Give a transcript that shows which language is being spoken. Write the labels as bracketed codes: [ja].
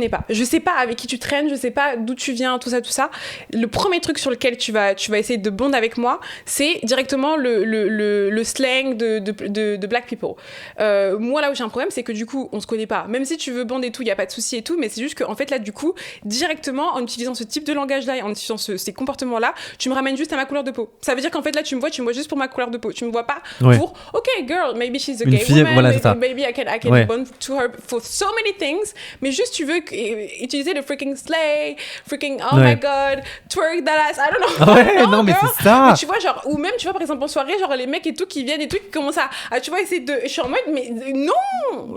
[fr] Je sais pas avec qui tu traînes, je sais pas d'où tu viens, tout ça. Le premier truc sur lequel tu vas essayer de bond avec moi, c'est directement le slang de [en] black people. [fr] Moi, là où j'ai un problème, c'est que du coup, on se connaît pas. Même si tu veux bond et tout, y a pas de souci et tout, mais c'est juste qu'en fait, là, du coup, directement, en utilisant ce type de langage-là et en utilisant ces comportements là, tu me ramènes juste à ma couleur de peau. Ça veut dire qu'en fait là tu me vois juste pour ma couleur de peau. Tu me vois pas pour [en] OK girl, maybe she's a gay woman, maybe I can bond to her for so many things, [fr] mais juste tu veux utiliser le [en] freaking slay, freaking oh my god, twerk that ass, I don't know. [fr] Non mais c'est ça. Mais tu vois genre, ou même tu vois par exemple en soirée, genre les mecs et tout qui viennent et tout qui commencent à tu vois essayer de, je suis en mode mais non,